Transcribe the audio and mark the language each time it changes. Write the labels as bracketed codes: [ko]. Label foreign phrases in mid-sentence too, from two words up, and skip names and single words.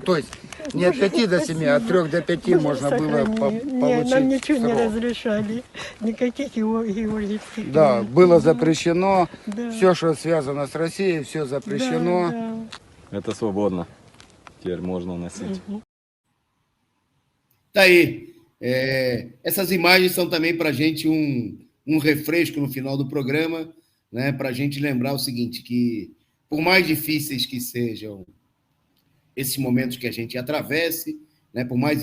[ru] То есть не от 5 до 7, а от 3 до 5 можно было получить. Нет, нам ничего не срок. разрешали. Никаких георгиевских. Да, было запрещено. Да. Все, что связано с Россией, все запрещено. Да. Это свободно. Теперь можно носить. [pt] Tá aí. Essas imagens são também para a gente um refresco no final do programa, né, para a gente lembrar o seguinte, que por mais difíceis que sejam esses momentos que a gente atravesse, né, por mais